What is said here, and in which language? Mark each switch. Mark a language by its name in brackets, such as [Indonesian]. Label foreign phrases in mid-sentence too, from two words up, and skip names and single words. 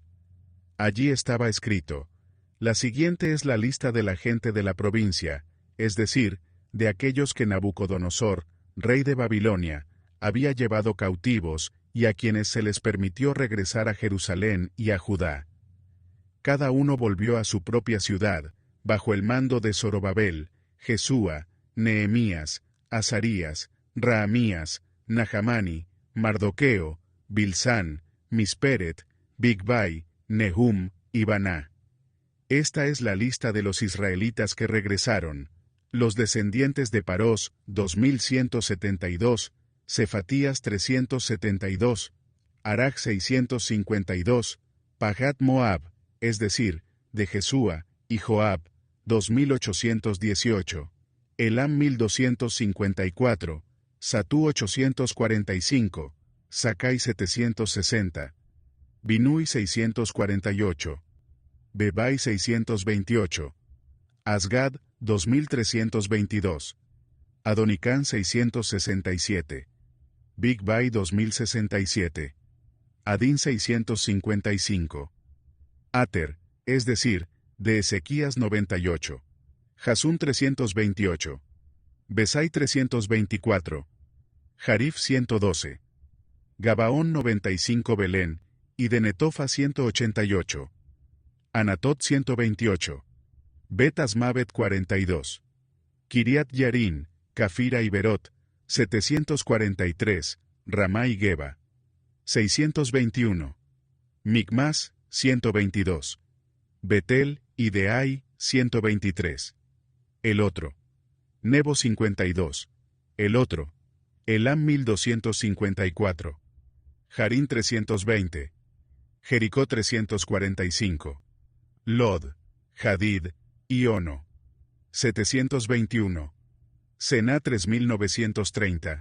[Spanish] Allí estaba escrito: la siguiente es la lista de la gente de la provincia, es decir, de aquellos que Nabucodonosor, rey de Babilonia, había llevado cautivos y a quienes se les permitió regresar a Jerusalén y a Judá. Cada uno volvió a su propia ciudad, bajo el mando de Zorobabel, Jesúa, Nehemías, Azarías, Raamías, Nahamani, Mardoqueo, Bilsán, Misperet, Bigvai, Nehum y Baná. Esta es la lista de los israelitas que regresaron. Los descendientes de Parós, 2172, Cefatías 372, Araj 652, Pahat Moab, es decir, de Jesúa y Joab, 2818, Elam 1254, Satú 845, Sakai 760, Binui 648, Bebai 628, Asgad 2322, Adonicán 667, Bigvai 2067, Adín 655, Ater, es decir, de Ezequías 98, Jasún 328, Besai 324, Jarif 112, Gabaón 95 Belén, y de Netofa 188, Anatot 128, Bet Asmavet 42, Kiriat Yarin, Cafira y Berot, 743, Ramá y Geba, 621, Micmas, 122, Betel y Deai, 123, el otro, Nebo 52, el otro, Elam 1254, Jarín 320, Jericó 345, Lod, Hadid, y Ono, 721, Sená 3930.